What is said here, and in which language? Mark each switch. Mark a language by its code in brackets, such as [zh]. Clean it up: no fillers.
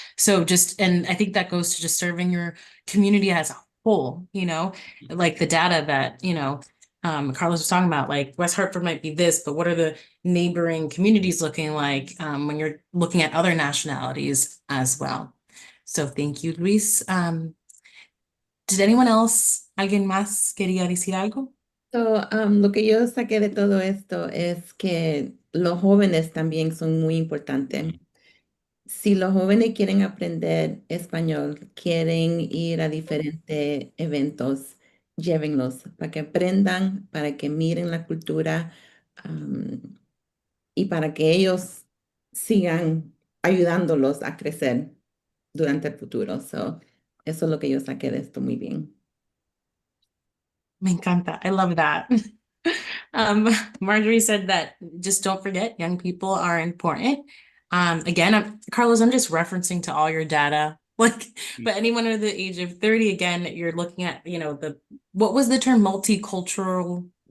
[en] So and I think that goes to just serving your community as a whole, like the data that, Carlos was talking about, like West Hartford might be this, but what are the neighboring communities looking like when you're looking at other nationalities as well? So thank you, Luis. Did anyone else, [es] alguien más quería decir algo? So, lo que yo saqué de todo esto es que los jóvenes también son muy importantes. Si los jóvenes quieren aprender español, quieren ir a diferentes eventos, llévenlos para que aprendan, para que miren la cultura, y para que ellos sigan ayudándolos a crecer durante el futuro. So, eso es lo que yo saqué de esto muy bien. Me encanta. [en] I love that. Marjorie said that just don't forget, young people are important. Again, Carlos, I'm just referencing to all your data. But anyone under the age of 30, again, you're looking at, what was the term? Multicultural